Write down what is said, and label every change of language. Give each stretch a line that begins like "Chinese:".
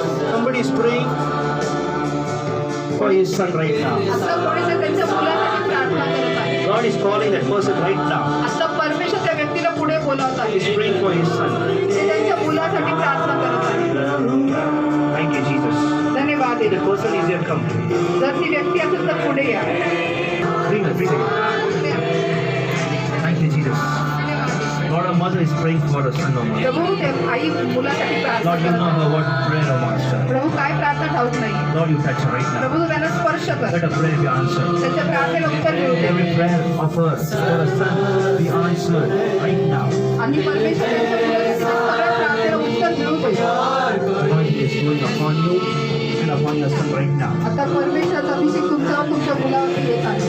English: Somebody is praying for his son right now.
Marathi: आता कोणीतरी त्यांच्या मुलासाठी प्रार्थना करत आहे.
English: God is calling that person right now.
Marathi: आता परमेश्वर त्या व्यक्तीला पुढे बोलावत आहे.
English: He's praying for his son.
Marathi: ते त्यांच्या मुलासाठी प्रार्थना करत आहे.
English: Thank you, Jesus.
Marathi: धन्यवाद
English: If the
Marathi: Yeshu.
English: person is here, come.
Marathi: जर ती व्यक्ती असेल तर पुढे या.
English: Bring her, bring her. Thank you, Jesus. Lord, our mother is praying for her son, O Lord.
Marathi: प्रभू ते आई मुलासाठी प्रार्थना
English: Lord, you
Marathi: करत
English: know
Marathi: आहे.
English: her what prayer, O Master.
Marathi: प्रभू काय प्रार्थना ठाऊक नाही.
English: Lord, you touch her right now.
Marathi: प्रभू तू त्यांना स्पर्श कर.
English: Let her prayer be answered.
Marathi: त्यांच्या प्रार्थनेला उत्तर मिळू दे.
English: Every prayer of hers for her son be answered right now.
Marathi: आणि परमेश्वर त्यांच्या मुलासाठी सगळ्या प्रार्थनेला उत्तर मिळू दे.
English: Anointing is flowing upon you and upon your son right now.
Marathi: आता परमेश्वराचा अभिषेक तुमच्यावर तुमच्या मुलावरती येत आहे.